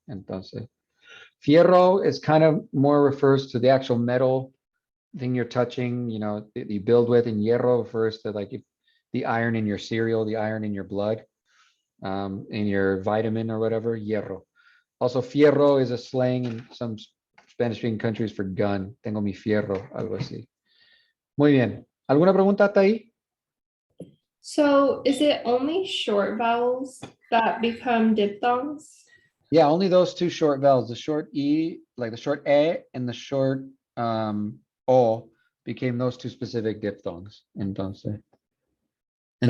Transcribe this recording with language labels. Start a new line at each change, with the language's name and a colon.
Spanish: Entonces,
English: fierro is kind of more refers to the actual metal thing you're touching, you know, that you build with, and hierro refers to like the iron in your cereal, the iron in your blood, in your vitamin or whatever, hierro. Also, fierro is a slang in some Spanish-speaking countries for gun.
Spanish: Tengo mi fierro, algo así. Muy bien. ¿Alguna pregunta hasta ahí?
English: So is it only short vowels that become diphthongs? Yeah, only those two short vowels, the short E, like the short E and the short O became those two specific diphthongs.
Spanish: Entonces,
English: and